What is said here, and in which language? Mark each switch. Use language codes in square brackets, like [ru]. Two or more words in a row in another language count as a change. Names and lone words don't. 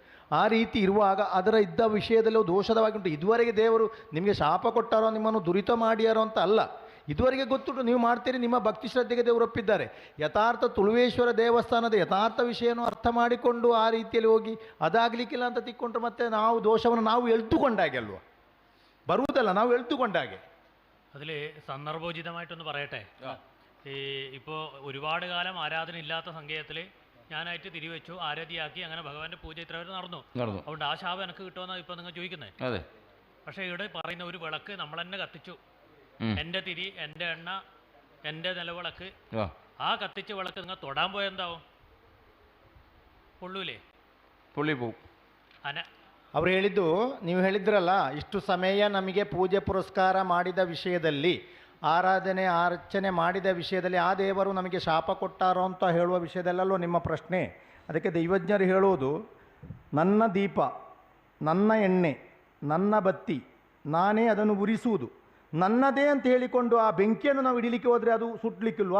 [kn] ಆ ರೀತಿ ಇರುವಾಗ ಅದರ ಇದ್ದ ವಿಷಯದಲ್ಲಿ ದೋಷದವಾಗಿ ಉಂಟು. ಇದುವರೆಗೆ ದೇವರು ನಿಮಗೆ ಶಾಪ ಕೊಟ್ಟಾರೋ, ನಿಮ್ಮನ್ನು ದುರಿತ ಮಾಡ್ಯಾರೋ ಅಂತ ಅಲ್ಲ. ಇದುವರೆಗೆ ಗೊತ್ತುಂಟು, ನೀವು ಮಾಡ್ತೀರಿ, ನಿಮ್ಮ ಭಕ್ತಿ ಶ್ರದ್ಧೆಗೆ ದೇವರು ಒಪ್ಪಿದ್ದಾರೆ. ಯಥಾರ್ಥ ತುಳುವೇಶ್ವರ ದೇವಸ್ಥಾನದ ಯಥಾರ್ಥ ವಿಷಯವನ್ನು ಅರ್ಥ ಮಾಡಿಕೊಂಡು ಆ ರೀತಿಯಲ್ಲಿ ಹೋಗಿ ಅದಾಗಲಿಕ್ಕಿಲ್ಲ ಅಂತ ತಿಕ್ಕೊಂಡ್ರೆ ಮತ್ತೆ ನಾವು ದೋಷವನ್ನು ನಾವು ಎಳ್ದುಕೊಂಡಾಗೆ ಅಲ್ವಾ, ಬರುವುದಲ್ಲ, ನಾವು എഴുത്തുകൊണ്ടാകെ. [ml] അതിൽ സന്ദർഭോചിതമായിട്ടൊന്ന് പറയട്ടെ. ഇപ്പോൾ ഒരുപാട് കാലം ആരാധന ഇല്ലാത്ത സംഗീതത്തിൽ ഞാനായിട്ട് തിരിവെച്ചു, ആരാധിയാക്കി, അങ്ങനെ ഭഗവാന്റെ പൂജ ഇത്ര വരെ നടന്നു. അതുകൊണ്ട് ആ ശാപം എനിക്ക് കിട്ടുമെന്നാണ് ഇപ്പോൾ നിങ്ങൾ ചോദിക്കുന്നത്. അതെ. പക്ഷേ ഇവിടെ പറയുന്ന ഒരു വിളക്ക് നമ്മൾ തന്നെ കത്തിച്ചു. എൻ്റെ തിരി, എൻ്റെ എണ്ണ, എൻ്റെ നിലവിളക്ക്, ആ കത്തിച്ച വിളക്ക് നിങ്ങൾ തൊടാൻ പോയാൽ എന്താവും? പൊള്ളൂലേ? പൊള്ളി പോവും. [kn] ಅವರು ಹೇಳಿದ್ದು, ನೀವು ಹೇಳಿದ್ರಲ್ಲ, ಇಷ್ಟು ಸಮಯ ನಮಗೆ ಪೂಜೆ ಪುರಸ್ಕಾರ ಮಾಡಿದ ವಿಷಯದಲ್ಲಿ, ಆರಾಧನೆ ಅರ್ಚನೆ ಮಾಡಿದ ವಿಷಯದಲ್ಲಿ ಆ ದೇವರು ನಮಗೆ ಶಾಪ ಕೊಟ್ಟಾರೋ ಅಂತ ಹೇಳುವ ವಿಷಯದಲ್ಲಲ್ಲೋ ನಿಮ್ಮ ಪ್ರಶ್ನೆ. ಅದಕ್ಕೆ ದೈವಜ್ಞರು ಹೇಳುವುದು, ನನ್ನ ದೀಪ, ನನ್ನ ಎಣ್ಣೆ, ನನ್ನ ಬತ್ತಿ, ನಾನೇ ಅದನ್ನು ಉರಿಸುವುದು, ನನ್ನದೇ ಅಂತ ಹೇಳಿಕೊಂಡು ಆ ಬೆಂಕಿಯನ್ನು ನಾವು ಹಿಡಿಲಿಕ್ಕೆ ಹೋದರೆ ಅದು ಸುಟ್ಲಿಕ್ಕಿಲ್ವಾ?